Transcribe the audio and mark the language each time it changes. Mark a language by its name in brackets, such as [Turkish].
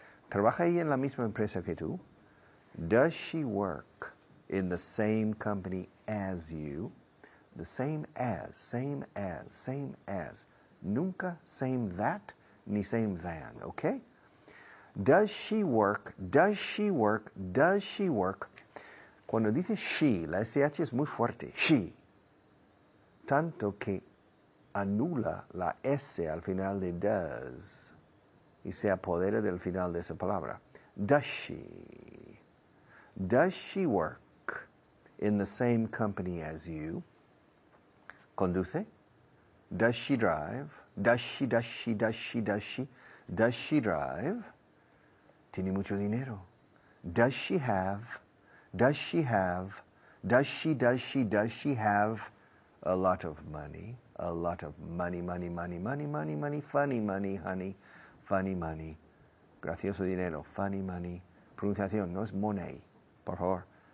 [Spanish] ¿Trabaja ella en la misma empresa que tú? [English] Does she work in the same company as you? The same as, same as, same as. [Spanish] Nunca [English] same that, [Spanish] ni [English] same than, okay? Does she work? Does she work? Does she work? [Spanish] Cuando dice she, la SH es muy fuerte. She. Tanto que anula la S al final de does y se apodera del final de esa palabra. [English] Does she? Does she work in the same company as you? [Spanish] Conduce? [English] Does she drive? Does she drive? [Spanish] Tiene mucho dinero. [English] Does she have a lot of money? A lot of money, funny money, honey, funny money. [Spanish] Gracioso dinero, [English] funny money. [Spanish] Pronunciación no es money, por favor.